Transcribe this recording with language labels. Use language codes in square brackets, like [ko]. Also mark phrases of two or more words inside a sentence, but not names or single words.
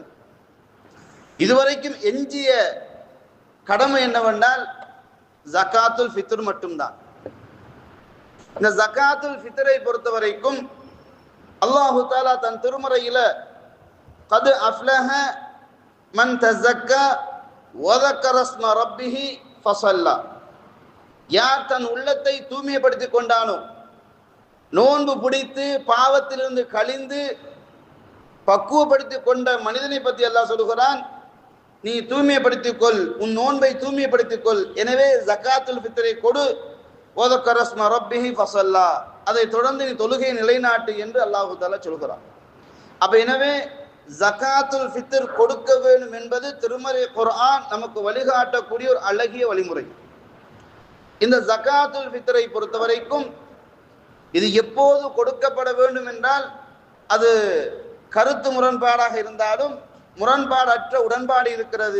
[ta] இதுவரைக்கும் எஞ்சிய கடமை என்னவென்றால் [ar] زكاة الفطر [ta] மட்டும்தான். இந்த [ar] زكاة الفطر [ta] பொறுத்த வரைக்கும் [ar] الله تعالى [ta] தன் திருமறையில [ar] قد أفلح من تزكى و ذكر اسم ربه فصلى, [ta] யார் தன் உள்ளத்தை தூய்மைப்படுத்திக் கொண்டானோ, நோன்பு பிடித்து பாவத்திலிருந்து கழிந்து பக்குவப்படுத்திக் கொண்ட மனிதனை பற்றி அல்லாஹ் சொல்கிறான், நீ தூய்மைப்படுத்திக் கொள், உன் நோன்பை தூய்மைப்படுத்திக் கொள், எனவே [ar] زكاة الفطر [ta] கொடு, [ar] وذكر اسم ربه فصلى, [ta] அதை தொடர்ந்து நீ தொழுகை நிலைநாட்டு என்று [ar] الله تعالى [ta] சொல்கிறான். அப்ப எனவே [ar] زكاة الفطر [ta] கொடுக்க வேண்டும் என்பது திருமறை குர்ஆன் நமக்கு வழிகாட்டக்கூடிய ஒரு அழகிய வழிமுறை. இந்த [ar] زكاة الفطر [ta] பொறுத்த வரைக்கும் இது எப்போது கொடுக்கப்பட வேண்டும் என்றால் அது கருத்து முரண்பாடாக இருந்தாலும் முரண்பாடற்ற உடன்பாடு இருக்கிறது.